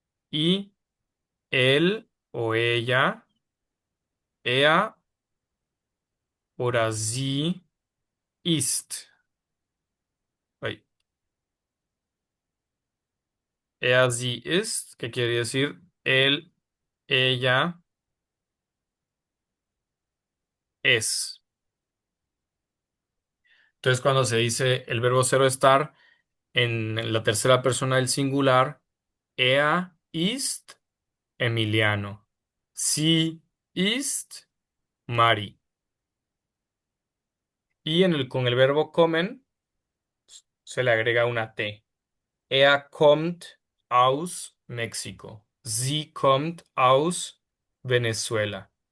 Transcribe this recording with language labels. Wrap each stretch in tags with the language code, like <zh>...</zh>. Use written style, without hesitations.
<es>Y él o ella,</es> <de>er oder sie ist.</de> <es>Ay,</es> <de>er, sie ist,</de> <es>que quiere decir él, ella es. Entonces, cuando se dice el verbo cero estar en la tercera persona del singular,</es> <de>er ist Emiliano.</de> <es>Sie ist Mari. Y con el verbo kommen se le agrega una T.</es> <de>Er kommt aus México. Sie kommt aus Venezuela.</de>